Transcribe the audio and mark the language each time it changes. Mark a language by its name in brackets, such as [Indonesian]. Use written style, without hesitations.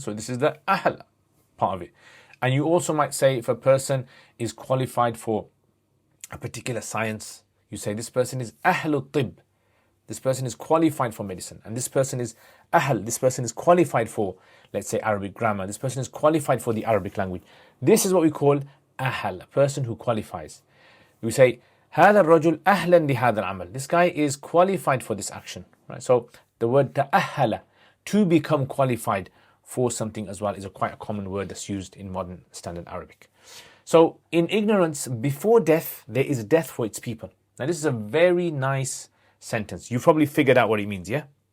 [English] So this is the ahl part of it. And you also might say if a person is qualified for a particular science, you say this person is ahlu tib. This person is qualified for medicine. And this person is ahl. This person is qualified for, let's say, Arabic grammar. This person is qualified for the Arabic language. This is what we call ahl, a person who qualifies. [Arabic] We say, هذا الرجل أهلا لهذا العمل. [English] This guy is qualified for this action. Right? So the word تأهل, to become qualified for something as well, is quite a common word that's used in modern standard Arabic. So in ignorance, before death, there is death for its people. Now this is a very nice sentence. You probably figured out what it means, yeah?